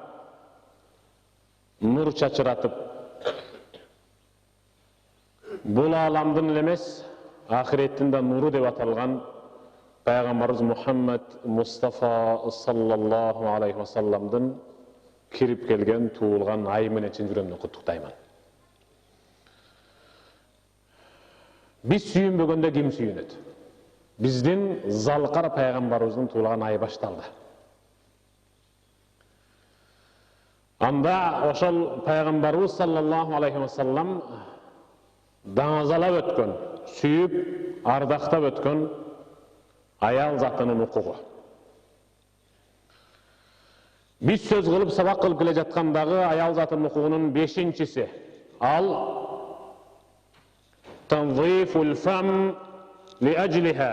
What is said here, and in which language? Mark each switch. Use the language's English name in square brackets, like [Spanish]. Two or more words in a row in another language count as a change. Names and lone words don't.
[Kyrgyz] нур чачыратып, бул аламдын эле эмес, ахиреттин да нуру деп аталган пайгамбарыбыз Мухаммад Мустафа [Arabic] صلى الله عليه وسلم [Kyrgyz] кирип келген туулган ай менен чын жүрөмдөн куттуктаймын. Биз сүйүнбөгөндө ким сүйүнөт? Биздин залкар пайгамбарыбыздын туулган айы башталды. Анда ошол пайгамбарыбыз [Arabic] صلى الله عليه وسلم [Kyrgyz] даңазалап өткөн, сүйүп, ардактап өткөн аял затынын укугу. Биз сөз кылып, сабак кылып келе жаткандагы аял затынын укугунун 5-нчиси ал [Arabic] تنظيف الفم لأجلها.